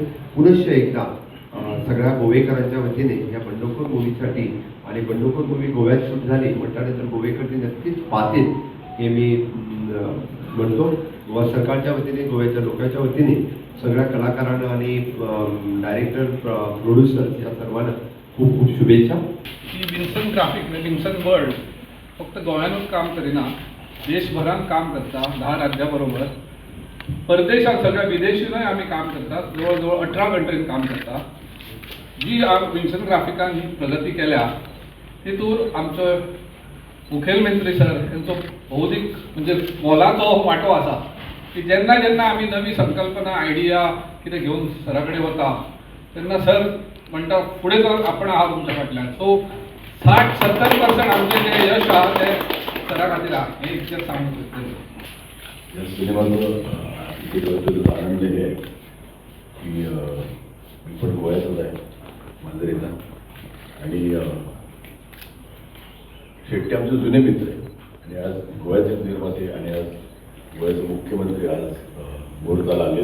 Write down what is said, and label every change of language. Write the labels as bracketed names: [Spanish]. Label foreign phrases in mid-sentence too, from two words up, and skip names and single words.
[Marathi] पुनश्च एकदा सगळ्या गोवेकरांच्या वतीने या बंडखोर मूवीसाठी आणि बंडखोर मूवी गोव्यात शूट झाली म्हटल्यानंतर गोवेकर ते नक्कीच पाहतील हे मी म्हणतो. गोवा सरकारच्या वतीने, गोव्याच्या लोकांच्या वतीने सगळ्या कलाकारांना आणि डायरेक्टर, प्रोड्युसर या सर्वांना खूप खूप शुभेच्छा. [Konkani] ही विल्सन ग्राफिक म्हणजे विल्सन वर्ल्ड फक्त गोव्यानूच काम करिना, देशभरात काम करता 10 राज्याबरोबर. परदेशात सगळ्या विदेशीनंय आम्ही काम करतात. जवळजवळ 18 कंट्रीत काम करता. जी विल्सन ग्राफिकान ही प्रगती केल्या तितून आमचो मुखेलमंत्री सर यांचो भौतिक म्हणजे मोलाचो वांटो आसा की जेन्ना जेन्ना आमी नवी संकल्पना, आयडिया कितें घेवन सरा कडेन वता तेन्ना सर म्हणटा फुडें चल, आपण आहा तुमच्या फाटल्यान. सो 60-70% आमचें जें यश आहा तें सरा खातीर आहा हें इतकेंच सांगूंक सोदतां. [Marathi] या सिनेमाचं एक आनंद हे आहे की मी पण गोव्याचाच आहे, मांजरेचा. आणि शेट्टी आमचे जुने मित्र आहे आणि आज गोव्याचे निर्माते आणि आज गोव्याचे मुख्यमंत्री आज मुहूर्ताला आले.